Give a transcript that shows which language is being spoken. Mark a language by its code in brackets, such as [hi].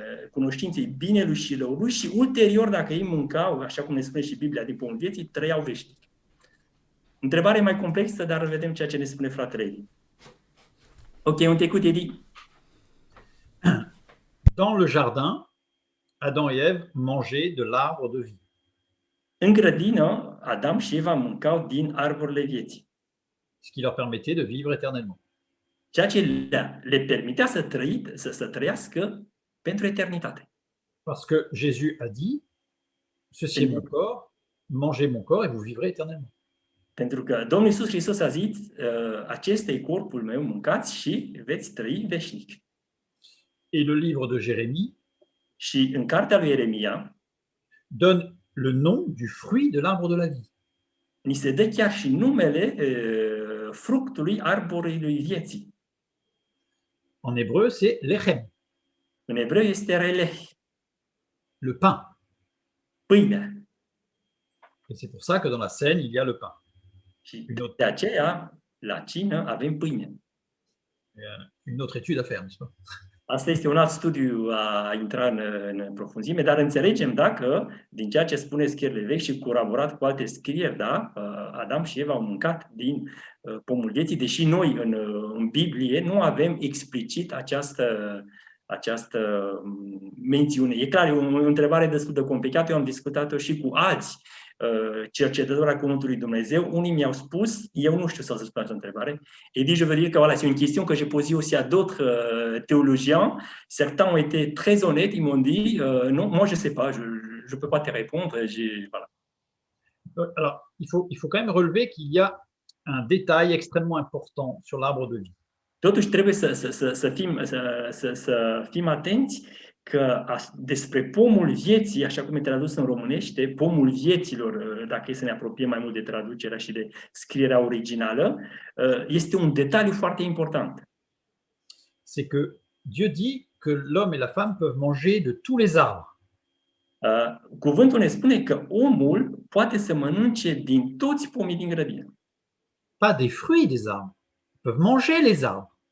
[ro] cunoștinței binelui și răului și ulterior, dacă ei mâncau, așa cum ne spune și Biblia, din pomul vieții, trăiau veșnic. Întrebare mai complexă, dar vedem ceea ce ne spune fratele Edi. Ok, un trecut, Edi. [fr] Dans le jardin, Adam et Ève mangeaient de l'arbre de vie. [ro] În grădină, Adam și Eva mâncau din arborile vieții, [fr] Ce qui leur permettait de vivre éternellement. [ro] ceea ce le permitea să trăiască pentru eternitate. [fr] Parce que Jésus a dit, ceci est mon corps, mangez mon corps et vous vivrez éternellement. [ro] Pentru că Domnul Iisus Hristos a zis, acesta e corpul meu, mâncați și veți trăi veșnic. [fr] Et le livre de Jérémie [ro] Și în cartea lui Ieremia [fr] donne le nom du fruit de l'arbre de la vie. [ro] ni se dă chiar și numele fructului arborului vieții. [fr] En hébreu, c'est lechem, [ro] În evreu este releh, [fr] le pain. [ro] pâinea. [fr] Et c'est pour ça que dans la scène, il y a le pain. [ro] Și de aceea, la cină avem pâine. [fr] Une autre étude à faire, n'est-ce pas? [ro] Asta este un alt studiu a intra în profunzime, dar înțelegem dacă, din ceea ce spune scrierile vechi și colaborat cu alte scrieri, da, Adam și Eva au mâncat din pomul vieții, deși noi în Biblie nu avem explicit această mențiune. E clar, e o întrebare destul de complicată, eu am discutat-o și cu alți cercetători a Cuvântului Dumnezeu. Unii mi-au spus, eu nu știu să răspund la această întrebare, [fr] et dit je veux dire que voilà, c'est une question que j'ai posée aussi à d'autres théologiens. Certains ont été très honnêtes, ils m'ont dit non, moi je sais pas, je peux pas te répondre, voilà. Alors, il faut quand même relever qu'il y a un détail extrêmement important sur l'arbre de vie. [ro] Totuși trebuie să fim atenți că despre pomul vieții, așa cum e tradus în românește, pomul vieților, dacă e să ne apropiem mai mult de traducerea și de scrierea originală, este un detaliu foarte important. [fr] C'est que Dieu dit que l'homme et la femme peuvent manger de tous les arbres. [ro] Cuvântul ne spune că omul poate să mănânce din toți pomii din grădină. [fr] Pas des fruits des arbres. Ils peuvent manger les arbres.